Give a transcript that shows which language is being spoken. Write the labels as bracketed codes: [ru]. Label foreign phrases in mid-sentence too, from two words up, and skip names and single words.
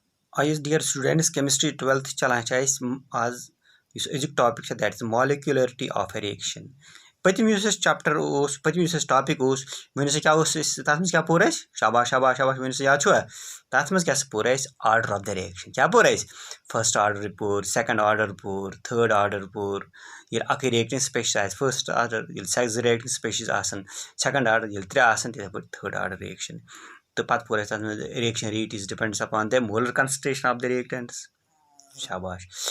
[en] Dear students, chemistry 12th [ks] चलान आज अजुक [en] topic that is molecularity of a reaction पतम चैप्टर पतम topic one [ks] क्या तथ क्या पोर शाबाश शाबाश शाबाश वन याद तथ मज क्या पोर [en] order of the reaction [ks] क्या पोर [en] first order [ks] पोर [en] second order [ks] पोर [en] third order [ks] पोर ये अक [en] reacting species first order reacting species second order [ks] ये त्रे [en] third order reaction [ks] तो पत पोर [en] reaction rate is depends upon the molar concentration of the reactants [ks] शाबाश